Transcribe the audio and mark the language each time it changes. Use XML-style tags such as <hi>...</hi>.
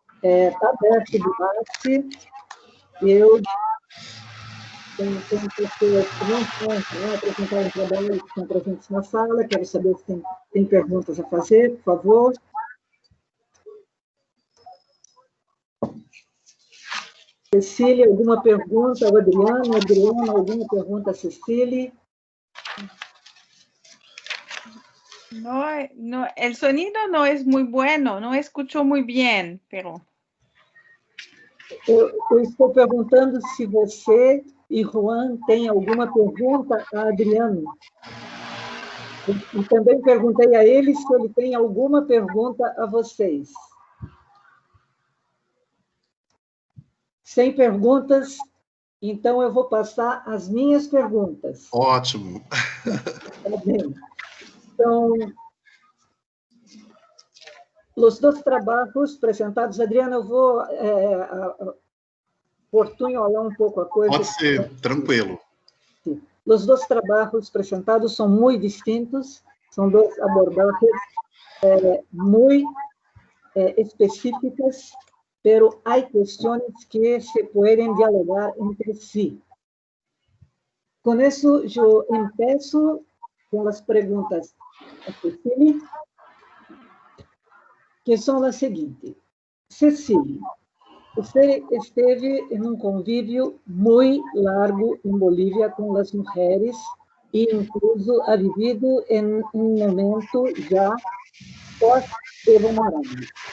<pt>Está aberto o debate. Eu tenho pessoas que não estão apresentando trabalho, que estão presentes na sala. Quero saber se tem perguntas a fazer, por favor. Cecília, alguma pergunta? O Adriano, alguma pergunta a Cecília?</pt> <es>No, el sonido no es muy bueno, no escucho muy bien, pero...</es> <pt>Eu estou perguntando se você e Juan têm alguma pergunta a Adriano. E também perguntei a ele se ele tem alguma pergunta a vocês. Sem perguntas, então eu vou passar as minhas perguntas. Ótimo. Tá bem. Então, os dois trabalhos apresentados, Adriana, eu vou portunholar um pouco a coisa. Pode ser, tranquilo. Os dois trabalhos apresentados são muito distintos, são duas abordagens muito específicas,</pt> <es>pero hay cuestiones que se pueden dialogar entre sí. Con eso yo empiezo con las preguntas a Cecília, que son las siguientes.</es> <pt>Cecília, você esteve em um convívio muito largo em Bolívia com as mulheres e incluso</pt> <es>ha vivido</es> <pt>em um momento já pós-Evo Morales.</pt>